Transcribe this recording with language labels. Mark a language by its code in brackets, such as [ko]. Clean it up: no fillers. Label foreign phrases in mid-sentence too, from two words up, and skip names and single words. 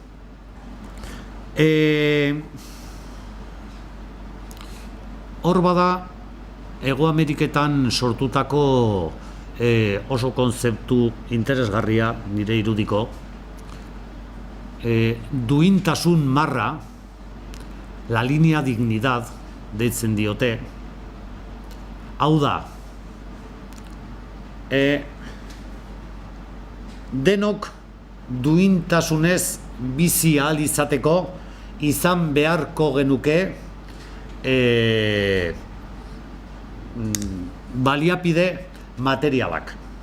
[eu] Hor bada, Hego Ameriketan sortutako oso kontzeptu interesgarria nire irudiko, duintasun marra, [es] la línea dignidad [eu] deitzen diote. Hau da, denok duintasunez bizi ahal izateko izan beharko genuke baliapide materialak.